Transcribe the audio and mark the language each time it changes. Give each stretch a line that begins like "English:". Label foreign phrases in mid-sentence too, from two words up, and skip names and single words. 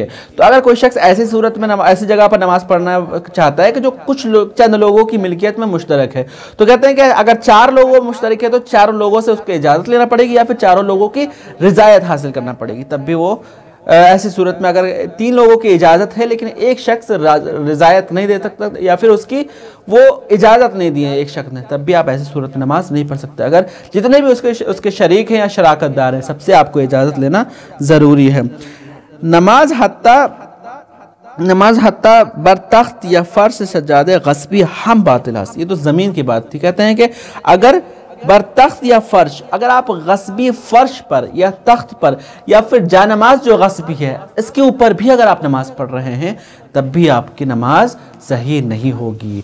Urdu: تو اگر کوئی شخص ایسی صورت میں ایسی جگہ پر نماز پڑھنا چاہتا ہے کہ جو چند لوگوں کی ملکیت میں مشترک ہے، تو کہتے ہیں کہ اگر 4 لوگوں مشترک ہے تو 4 لوگوں سے اس کو اجازت لینا پڑے گی یا پھر 4 لوگوں کی رضایت حاصل کرنا پڑے گی، تب بھی وہ ایسی صورت میں اگر 3 لوگوں کی اجازت ہے لیکن ایک شخص رضایت نہیں دے سکتا یا پھر اس کی وہ اجازت نہیں دی ہے ایک شخص نے، تب بھی آپ ایسی صورت میں نماز نہیں پڑھ سکتے۔ اگر جتنے بھی اس کے شریک ہیں یا شراکت دار ہیں سب سے آپ کو اجازت لینا ضروری ہے۔
Persian: نماز حتی بر تخت یا فرش سجادہ غصبی ہم باطل ہے،
Urdu: یہ تو زمین کی بات تھی۔ کہتے ہیں کہ اگر
Persian: بر تخت یا فرش،
Urdu: اگر آپ غصبی فرش پر یا تخت پر یا پھر جانماز جو غصبی ہے اس کے اوپر بھی اگر آپ نماز پڑھ رہے ہیں تب بھی آپ کی نماز صحیح نہیں ہوگی۔